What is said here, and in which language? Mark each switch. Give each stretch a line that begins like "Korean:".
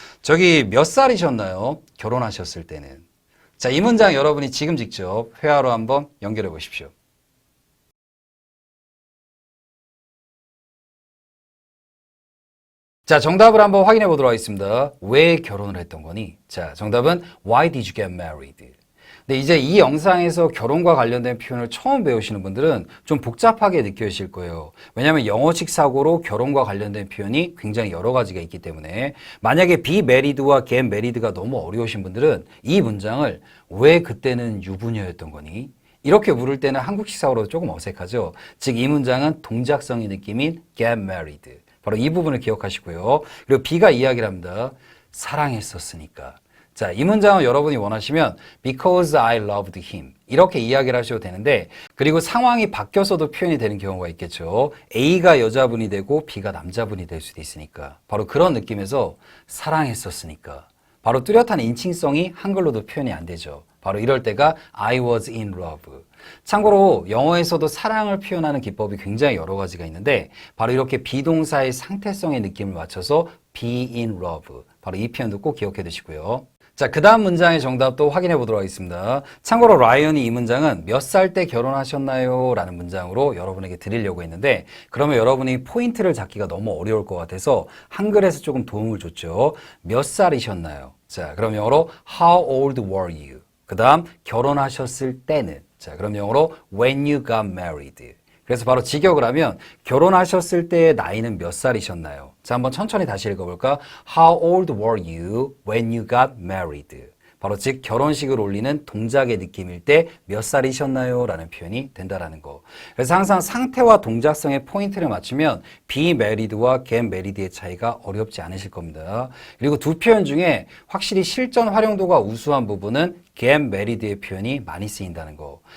Korean: 저기 몇 살이셨나요? 결혼하셨을 때는. 자, 이 문장 여러분이 지금 직접 회화로 한번 연결해 보십시오. 자, 정답을 한번 확인해 보도록 하겠습니다. 왜 결혼을 했던 거니? 자, 정답은
English: Why did you get married?
Korean: 근데 이제 이 영상에서 결혼과 관련된 표현을 처음 배우시는 분들은 좀 복잡하게 느껴지실 거예요. 왜냐하면 영어식 사고로 결혼과 관련된 표현이 굉장히 여러 가지가 있기 때문에 만약에 be married와 get married가 너무 어려우신 분들은 이 문장을 왜 그때는 유부녀였던 거니? 이렇게 물을 때는 한국식 사고로 조금 어색하죠. 즉 이 문장은 동작성의 느낌인 get married. 바로 이 부분을 기억하시고요. 그리고 B가 이야기를 합니다. 사랑했었으니까. 자, 이 문장은 여러분이 원하시면
English: because I loved him
Korean: 이렇게 이야기를 하셔도 되는데, 그리고 상황이 바뀌어서도 표현이 되는 경우가 있겠죠. A가 여자분이 되고 B가 남자분이 될 수도 있으니까. 바로 그런 느낌에서 사랑했었으니까. 바로 뚜렷한 인칭성이 한글로도 표현이 안 되죠. 바로 이럴 때가
English: I was in love.
Korean: 참고로 영어에서도 사랑을 표현하는 기법이 굉장히 여러 가지가 있는데, 바로 이렇게 비동사의 상태성의 느낌을 맞춰서
English: be in love.
Korean: 바로 이 표현도 꼭 기억해 두시고요. 자, 그 다음 문장의 정답도 확인해 보도록 하겠습니다. 참고로 라이언이 이 문장은 몇 살 때 결혼하셨나요? 라는 문장으로 여러분에게 드리려고 했는데, 그러면 여러분이 포인트를 잡기가 너무 어려울 것 같아서 한글에서 조금 도움을 줬죠. 몇 살이셨나요? 자, 그럼 영어로
English: How old were you?
Korean: 그 다음 결혼하셨을 때는, 자, 그럼 영어로
English: When you got married.
Korean: 그래서 바로 직역을 하면 결혼하셨을 때의 나이는 몇 살이셨나요? 자, 한번 천천히 다시 읽어볼까?
English: How old were you when you got married?
Korean: 바로 즉 결혼식을 올리는 동작의 느낌일 때 몇 살이셨나요? 라는 표현이 된다라는 거. 그래서 항상 상태와 동작성의 포인트를 맞추면 be married와 get married의 차이가 어렵지 않으실 겁니다. 그리고 두 표현 중에 확실히 실전 활용도가 우수한 부분은 get married의 표현이 많이 쓰인다는 거.